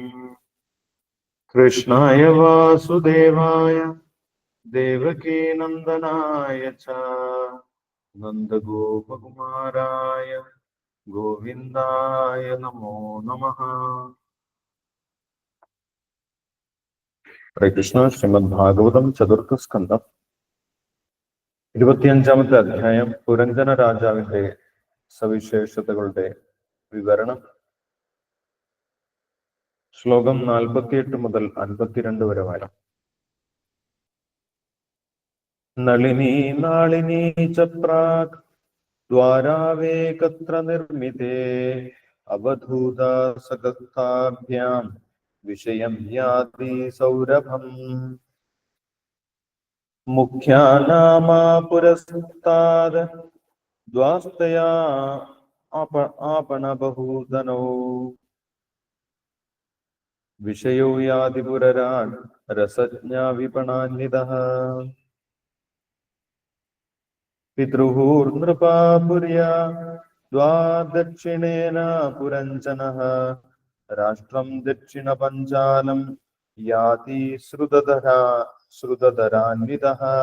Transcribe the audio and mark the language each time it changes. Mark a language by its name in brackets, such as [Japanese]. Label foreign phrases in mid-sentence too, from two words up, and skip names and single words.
[Sanskrit] कृष्णाय वासुदेवाय देवकी नंदनाय च नंदगोपकुमाराय गोविंदाय नमो नमः। हरे कृष्ण। श्रीमद् भागवतम चतुर्थ स्कंदം [Malayalam] 25-ാമത്തെ അധ്യായം പുരഞ്ജന രാജാവിന്റെ സവിശേഷതകളുടെ വിവരണം. ശ്ലോകം 48 മുതൽ 52 വരെ വായിക്കാം. [Sanskrit] നളിനി നാളിനി ച പ്രാക് ദ്വാരാവേകത്ര നിർമ്മിതേ അവധൂത സഗസ്ഥാഭ്യാം വിഷയം യാതി സൗരഭം. മുഖ്യാനാമാ പുരസ്താദ് ദ്വാസ്തയാ आपणबहूधनौ विषयो याति पुरराट् रसज्ञा विपणान्वितः. पितृहूर्नृपा पुर्या द्वादक्षिणेन पुरञ्जनः राष्ट्रं दक्षिणपञ्चालं याति श्रुतधरान्वितः.